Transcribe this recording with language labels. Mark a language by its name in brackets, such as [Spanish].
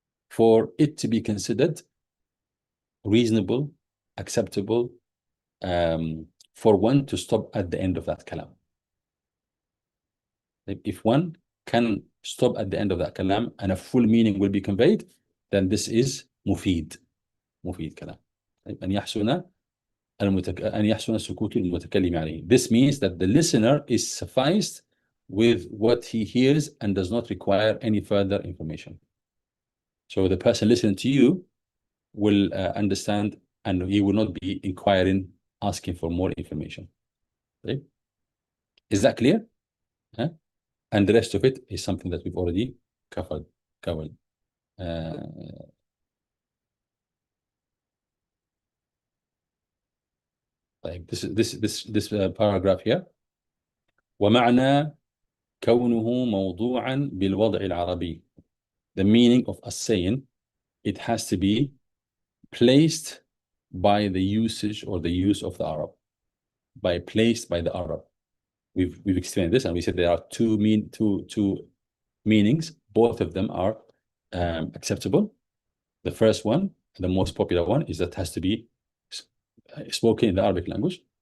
[English] For it to be considered reasonable, acceptable, for one to stop at the end of that kalam. If one can stop at the end of that kalam and a full meaning will be conveyed, then this is مفيد kalam. [Arabic] أن يحسن سكوت المتكلم عليه. [English] This means that the listener is sufficed with what he hears and does not require any further information. So the person listening to you will understand, and he will not be inquiring, asking for more information. Right? Is that clear? Huh? And the rest of it is something that we've already covered. [Arabic] طيب, [English] this paragraph here. [Arabic] ومعنى كونه موضوعا بالوضع العربي. [English] The meaning of us saying it has to be placed by the usage or the use of the Arab. Placed by the Arab. We've explained this, and we said there are two meanings. Both of them are acceptable. The first one, the most popular one, is that it has to be spoken in the Arabic language.